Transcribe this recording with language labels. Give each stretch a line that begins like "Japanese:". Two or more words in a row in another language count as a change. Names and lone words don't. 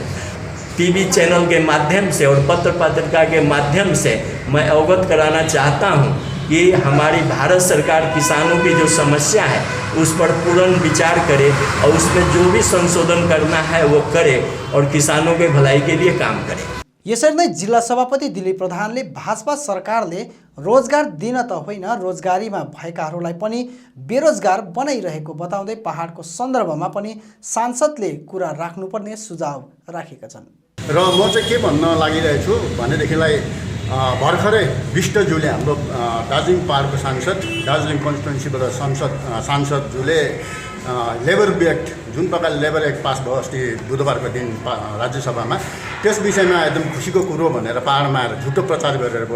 Hindi: टीवी चैनल के माध्यम से और पत्र पत्रिका के माध्यम से मैं अवगत कराना चाहता हूँ कि हमारी भारत सरकार किसानों की जो समस्या है उस पर पूर्ण विचार करे और उसमें जो भी संशोधन करना है वो करे और किसानों के भलाई के लिए काम करे।
Nepali: यसरी नै जिल्ला सभापति दिलीप प्रधानले भाजपा सरकारले रोजगार दिन त होइन, रोजगारीमा भएकाहरूलाई पनि बेरोजगार बनाइरहेको बताउँदै पहाडको सन्दर्भमा पनि सांसदले कुरा राख्नुपर्ने सुझाव राखेका छन्। र म चाहिँ के भन्न लागिरहेको छु भनेदेखिलाई भर्खरै विष्टज्यूले हाम्रो दार्जिलिङ पहाडको सांसद, दार्जिलिङ कन्स्टिट्युन्सीबाट सांसदज्यूले
English: labour act,
Nepali: जुन प्रकारले
English: labour act
Nepali: पास भयो अस्ति बुधबारको दिन राज्यसभामा, त्यस विषयमा एकदम खुसीको कुरो भनेर पहाडमा आएर झुटो प्रचार गरेर भयो।